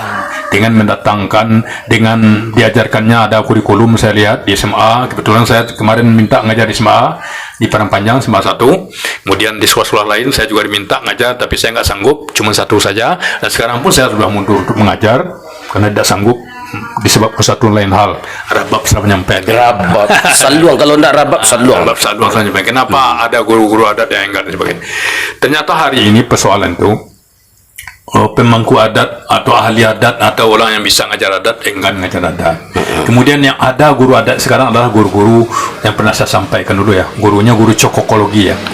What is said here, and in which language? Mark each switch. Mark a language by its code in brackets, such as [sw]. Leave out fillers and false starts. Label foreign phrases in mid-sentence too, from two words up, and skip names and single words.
[id] Dengan mendatangkan, dengan diajarkannya ada kurikulum, saya lihat di SMA. Kebetulan saya kemarin minta ngajar di SMA, di Padang Panjang, SMA 1. Kemudian di sekolah-sekolah lain saya juga diminta ngajar, tapi saya nggak sanggup, cuma 1 saja. Dan sekarang pun saya sudah mundur untuk mengajar, karena tidak sanggup disebabkan satu lain hal, rabab salah penyampaian. Rabab saluang, kalau tidak rabab saluang. Rabab saluang salah penyampaian. Kenapa ada guru-guru adat yang enggak dan sebagainya? Ternyata hari ini persoalan itu pemangku adat atau ahli adat atau orang yang bisa ngajar adat enggan ngajar adat. Kemudian yang ada guru adat sekarang adalah guru-guru yang pernah saya sampaikan dulu ya, gurunya guru cokokologi ya.